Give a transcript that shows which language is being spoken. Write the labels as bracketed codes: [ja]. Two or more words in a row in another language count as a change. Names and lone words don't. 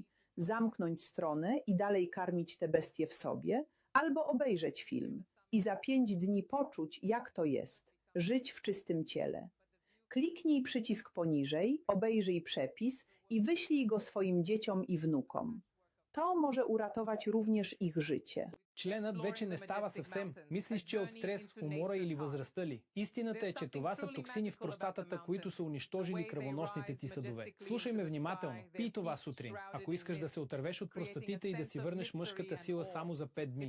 [pl] Zamknąć stronę i dalej karmić te bestie w sobie, albo obejrzeć film i za 5 dni poczuć, jak to jest żyć w czystym ciele. Kliknij przycisk poniżej, obejrzyj przepis i wyślij go swoim dzieciom i wnukom. To może uratować również ich życie. [bg] Членът вече не става съвсем. Мислиш, че от стрес, умора или възрастта ли? Истината е, че това са токсини в простатата, които са унищожили кръвоносните ти съдове. Слушай ме внимателно. Пий това сутрин, ако искаш да се отървеш от простатита и да си върнеш мъжката сила само за 5 дни.